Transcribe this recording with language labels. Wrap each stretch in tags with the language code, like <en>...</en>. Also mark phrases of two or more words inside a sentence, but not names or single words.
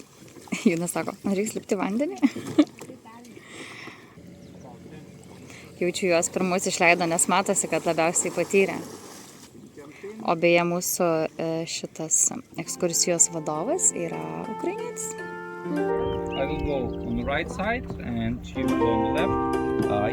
<lt>Jūnas sako, man reiks lipti vandenį? Jaučiu, juos pirmus išleido, nes matosi, kad labiausiai patyrė. O beje, mūsų šitas ekskursijos vadovas yra ukrainietis.</lt> <en>I will go on the right side and she will go on the left.</en>